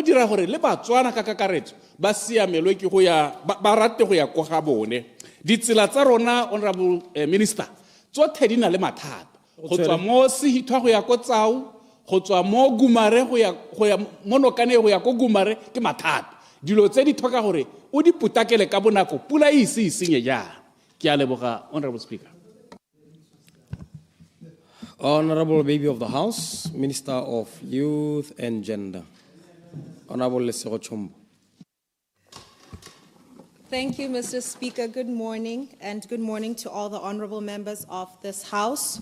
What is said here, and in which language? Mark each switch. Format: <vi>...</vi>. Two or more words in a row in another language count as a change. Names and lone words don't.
<tn>dira gore le batswana ka kakaretso ba siamelwe ke go ya ba rate go ya go ga bone ditsela tsa rona</tn> <en>Honorable Minister</en> <tn>tsotlhe di na le mathata go tswa mo sehithwa go ya go tsao go tswa mo gumare go ya mo nokane go ya go gumare ke mathata dilo tse di thoka gore o di putakele ka bonako pula e se isenye jana ke a leboga</tn> <en>Honorable Speaker. Honorable Baby of the House, Minister of Youth and Gender, Honorable Lesego Chombo. Thank you, Mr. Speaker. Good morning, and good morning to all the honorable members of this House.</en>